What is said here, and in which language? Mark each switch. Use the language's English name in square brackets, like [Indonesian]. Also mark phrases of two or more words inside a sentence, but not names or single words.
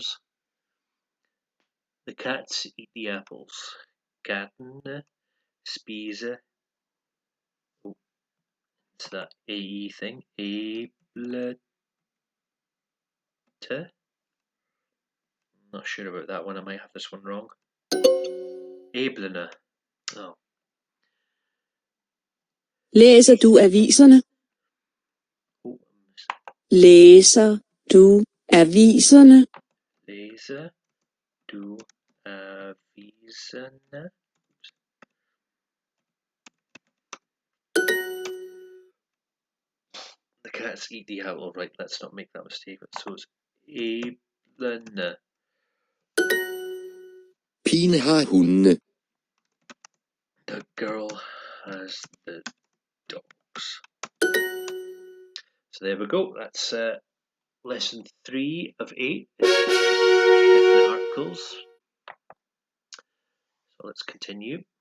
[English] The cats eat the apples. [Danish] Kattene spise. [English] Oh, it's that AE thing. Æblete. Not sure about that one. I might have this one wrong. [Danish] Æblene. Oh. Læser du aviserne? [English] Oh. [Danish] Læser du aviserne? Læser du aviserne? [English] The cats eat the apple. Right, let's not make that mistake. So it's æblene. [Danish] Pigen har hundene. [English] The girl has the dogs. So there we go. That's lesson 3 of 8. Definite articles. So let's continue.